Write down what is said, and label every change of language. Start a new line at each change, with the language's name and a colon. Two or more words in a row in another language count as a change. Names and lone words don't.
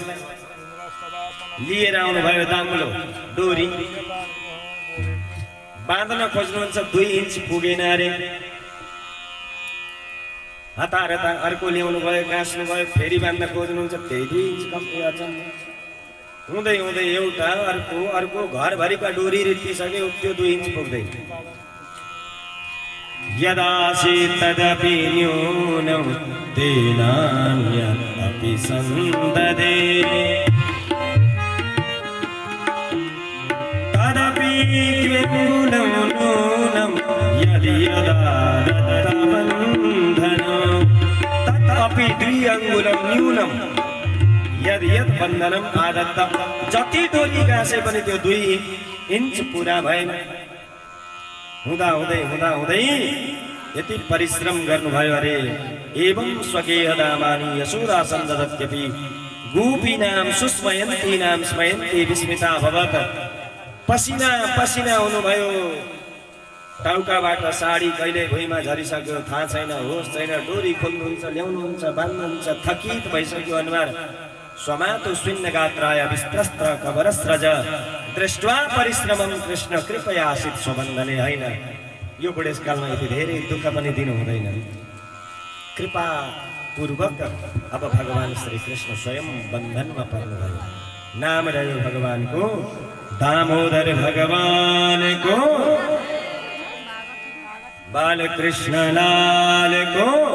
Nepali: लिएर आउनुभयो दाम्लो डोरी, बाँध्न खोज्नुहुन्छ 2 इन्च पुगेन अरे। हतार हतार अर्को ल्याउनु भयो, गाँस्नु भयो, फेरि बाँध्न खोज्नुहुन्छ, त्यही 2 इन्च कम्ती अचम्म। हुँदै हुँदै एउटा अर्को अर्को घरभरिका डोरी रित्तिसक्यो, त्यो 2 इन्च पुग्दैन।
Sanskrit: यदासि तदपि न्यूनं तेनान्यदपि सन्ददे तदपि त्वङ्गुलं नूनं यदि यदा दत्तबन्धनं तदपि 2 अङ्गुलं न्यूनं यदि यत् बन्धनं आदत्त।
Nepali: जति डोरी गाँसे पनि त्यो 2 इन्च पुरा भएन। हुँदा हुँदै हुँदा हुँदै यति परिश्रम गर्नुभयो अरे।
Sanskrit: एवं स्वगेह दामानि यशोदा सन्ददत्यपि गोपीनां सुस्मयन्तीनां स्मयन्ती विस्मिता भवत।
Nepali: पसिना पसिना हुनुभयो, टाउकाबाट साडी कहिले भुइँमा झरिसक्यो थाहा छैन, होस छैन। डोरी खोल्नुहुन्छ, ल्याउनुहुन्छ, बान्नुहुन्छ, थकित भइसक्यो अनुहार।
Sanskrit: स्वमातु शून्यगात्राय विस्त्रस्त्र कवरस्रज दृष्ट्वा परिश्रमं कृष्ण कृपयासित स्वबन्धने।
Nepali: होइन, यो बुढेसकालमा यति धेरै दुःख पनि दिनु हुँदैन। कृपा पूर्वक अब भगवान श्री कृष्ण स्वयं बन्धनमा पर्नुभयो। नाम रह्यो भगवानको दामोदर भगवानको, बालकृष्ण लालको।